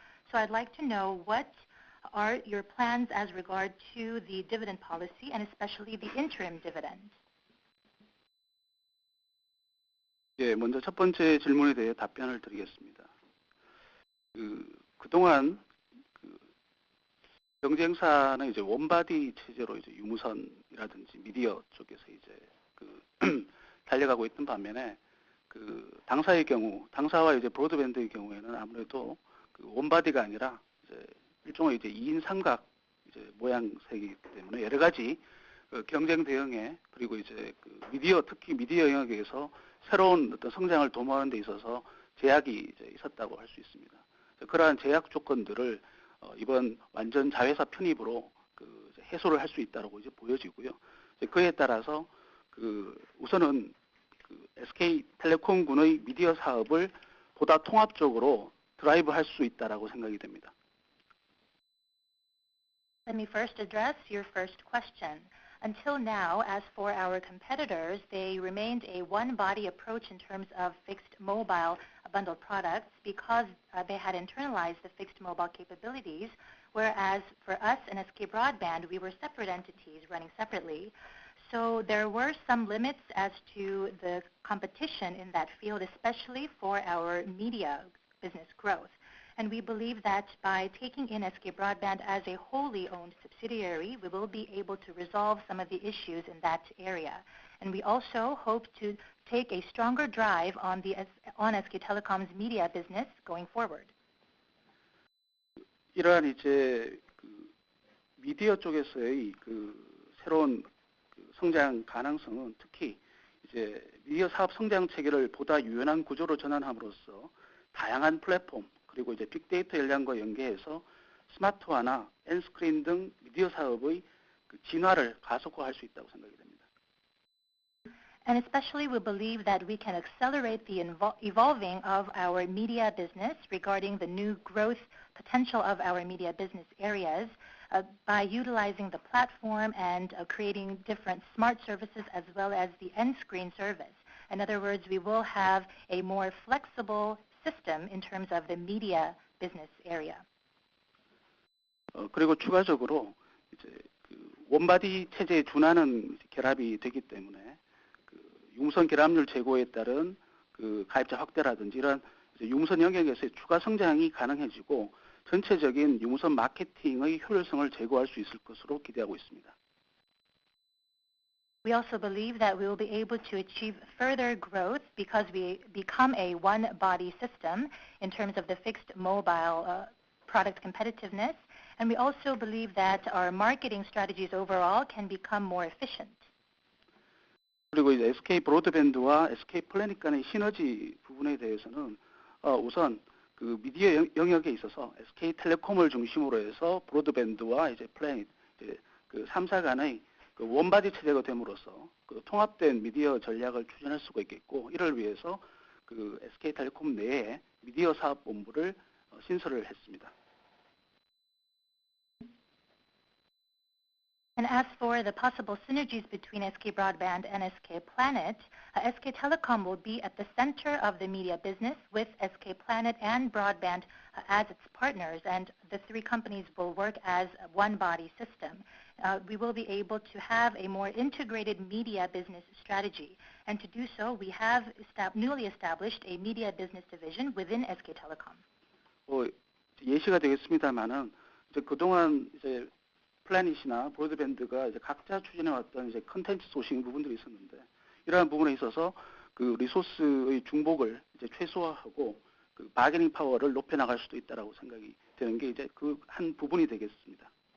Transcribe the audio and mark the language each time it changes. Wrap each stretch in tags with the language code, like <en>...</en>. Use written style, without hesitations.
<en>So I'd like to know what are your plans as regard to the dividend policy and especially the interim dividend?</en> <ko>예, 먼저 첫 번째 질문에 대해 답변을 드리겠습니다. 그동안 경쟁사는 이제 원바디 체제로 이제 유무선이라든지 미디어 쪽에서 이제 달려가고 있던 반면에 당사의 경우, 당사와 이제 브로드밴드의 경우에는 아무래도 원바디가 아니라 이제 일종의 이제 2인 삼각 이제 모양새이기 때문에 여러 가지 경쟁 대응에 그리고 이제 미디어, 특히 미디어 영역에서 새로운 어떤 성장을 도모하는 데 있어서 제약이 이제 있었다고 할 수 있습니다. 그러한 제약 조건들을 이번 완전 자회사 편입으로 해소를 할 수 있다고 이제 보여지고요. 그에 따라서 우선은 SK텔레콤군의 미디어 사업을 보다 통합적으로 드라이브 할 수 있다라고 생각이 됩니다.</ko> <en>Let me first address your first question. Until now, as for our competitors, they remained a one-body approach in terms of fixed mobile bundled products because they had internalized the fixed mobile capabilities, whereas for us in SK Broadband, we were separate entities running separately. So there were some limits as to the competition in that field, especially for our media business growth. And we believe that by taking in SK Broadband as a wholly owned subsidiary, we will be able to resolve some of the issues in that area. And we also hope to take a stronger drive on SK Telecom's media business going forward.</en> <ko>이러한 이제 미디어 쪽에서의 새로운 성장 가능성은 특히 이제 미디어 사업 성장 체계를 보다 유연한 구조로 전환함으로써 다양한 플랫폼 그리고 이제 빅데이터 전략과 연계해서 스마트화나 엔스크린 등 미디어 사업의 진화를 가속화할 수 있다고 생각이 됩니다.</ko> <en>And especially we believe that we can accelerate the evolving of our media business regarding the new growth potential of our media business areas by utilizing the platform and creating different smart services as well as the end screen service. In other words, we will have a more flexible system in terms of the media business area.</en> <ko>그리고 추가적으로 이제 원바디 체제에 준하는 결합이 되기 때문에 유무선 결합률 제고에 따른 가입자 확대라든지 이런 유무선 영역에서의 추가 성장이 가능해지고 전체적인 유무선 마케팅의 효율성을 제고할 수 있을 것으로 기대하고 있습니다.</ko> <en>We also believe that we will be able to achieve further growth because we become a one-body system in terms of the fixed mobile product competitiveness. And we also believe that our marketing strategies overall can become more efficient.</en> <ko>그리고 이제 SK 브로드밴드와 SK 플래닛 간의 시너지 부분에 대해서는 우선 미디어 영역에 있어서 SK텔레콤을 중심으로 해서 브로드밴드와 이제 플래닛 이제 3사 간의 원바디 체제가 됨으로써 통합된 미디어 전략을 추진할 수가 있겠고 이를 위해서 SK텔레콤 내에 미디어 사업본부를 신설을 했습니다.</ko> <en>And as for the possible synergies between SK Broadband and SK Planet, SK Telecom will be at the center of the media business with SK Planet and Broadband as its partners, and the three companies will work as one body system. We will be able to have a more integrated media business strategy. And to do so, we have newly established a media business division within SK Telecom.</en> <ko>예시가 되겠습니다만은 그동안 이제 플래닛이나 브로드밴드가 이제 각자 추진해왔던 이제 컨텐츠 소싱 부분들이 있었는데 이러한 부분에 있어서 리소스의 중복을 이제 최소화하고 바게닝 파워를 높여나갈 수도 있다라고 생각이 되는 게 이제 한 부분이 되겠습니다.</ko>